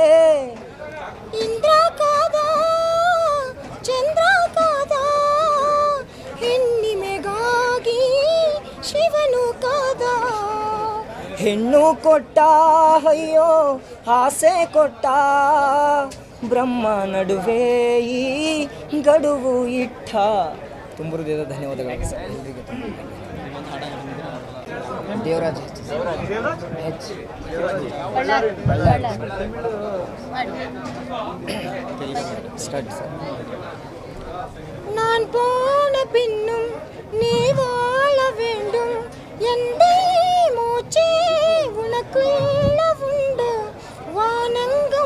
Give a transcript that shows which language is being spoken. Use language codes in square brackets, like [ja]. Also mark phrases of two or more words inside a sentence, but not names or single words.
[kn] ಇಂದ್ರ ಕಾದ ಚಂದ್ರ ಕಾದ ಹೆಣ್ಣಿಮೆಗಾಗಿ ಶಿವನು ಕಾದ, ಹೆಣ್ಣು ಕೊಟ್ಟ ಅಯ್ಯೋ ಆಸೆ ಕೊಟ್ಟ, ಬ್ರಹ್ಮ ನಡುವೆ ಈ ಗಡುವು ಇಟ್ಟ. ತುಂಬ ಹೃದಯದ ಧನ್ಯವಾದಗಳು ಸರ್ ಎಲ್ರಿಗೂ. ದೇವರಾಜ್ [en] start sir. [ta] நான் போன பின்னும் நீ வாழ வேண்டும், எந்தை மூச்சே உனக்குள்ள உண்டு, வானங்கும்